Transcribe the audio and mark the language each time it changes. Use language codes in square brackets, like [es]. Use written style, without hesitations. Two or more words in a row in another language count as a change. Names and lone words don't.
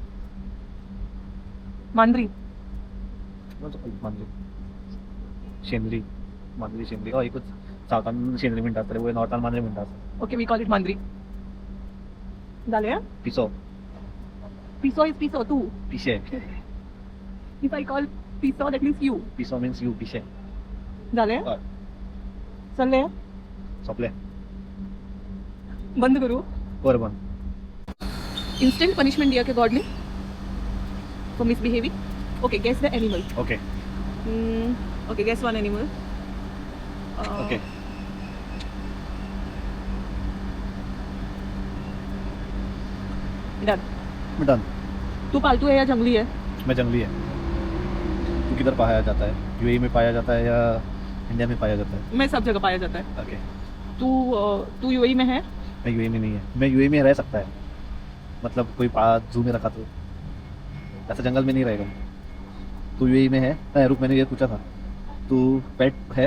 [kok] मांद्री मांजरी शेंद्री मांजरी शेंद्री हय एकूच सावथान शेंद्री म्हणटात तरी वयर नॉर्थान मांजरी म्हणटात [en] ओके we call it [kok] मांद्री जालें पिसो [en] piso is piso तू [kok] पिशे [en] if I call piso that means you पिसो means you पिशे [kok] जालें हय चल्लें सोंपलें बंद करूं बरोबर [en] instant punishment [hi] दिया के गॉड ने [en] for misbehaving okay guess the animal ओके okay guess one animal ओके डन डन [hi] तू पालतू है या जंगली है मैं जंगली है तू किधर पाया जाता है यूएई में पाया जाता है या इंडिया में पाया जाता है मैं सब जगह पाया जाता है ओके तू यूएई में है मैं यूएई में नहीं है मैं यूएई में रह सकता है मतलब कोई जू में रखा तो ऐसा जंगल में नहीं रहेगा तू यूएई में है रुक मैंने ये पूछा था तू पेट है